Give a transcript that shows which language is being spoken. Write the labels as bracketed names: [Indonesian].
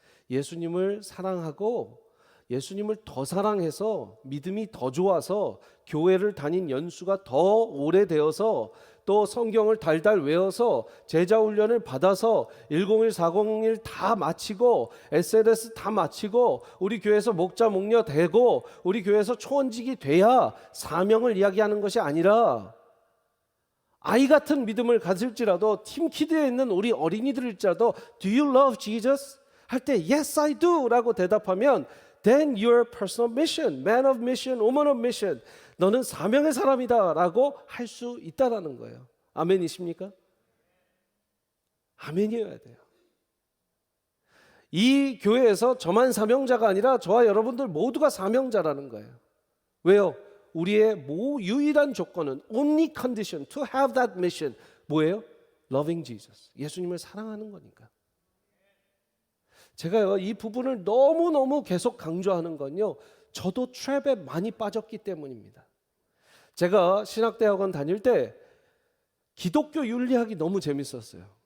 [Korean] 예수님을 사랑하고 예수님을 더 사랑해서 믿음이 더 좋아서 교회를 다닌 연수가 더 오래되어서 또 성경을 달달 외워서 제자훈련을 받아서 101, 401 다 마치고 SNS 다 마치고 우리 교회에서 목자 목녀 되고 우리 교회에서 초원직이 돼야 사명을 이야기하는 것이 아니라 아이 같은 믿음을 가질지라도 팀키드에 있는 우리 어린이들일지라도 [English] Do you love Jesus? [Korean] 할 때 [English] Yes I do [Korean] 라고 대답하면 [English] Then you're personal mission, man of mission, woman of mission. [Korean] 너는 사명의 사람이다 라고 할 수 있다라는 거예요. 아멘이십니까? 아멘이어야 돼요. 이 교회에서 저만 사명자가 아니라 저와 여러분들 모두가 사명자라는 거예요. 왜요? 우리의 유일한 조건은 [English] only condition to have that mission [Korean] 뭐예요? [English] Loving Jesus. [Korean] 예수님을 사랑하는 거니까. 제가요 이 부분을 너무너무 계속 강조하는 건요 저도 트랩에 많이 빠졌기 때문입니다. 제가 신학대학원 다닐 때 기독교 윤리학이 너무 재밌었어요.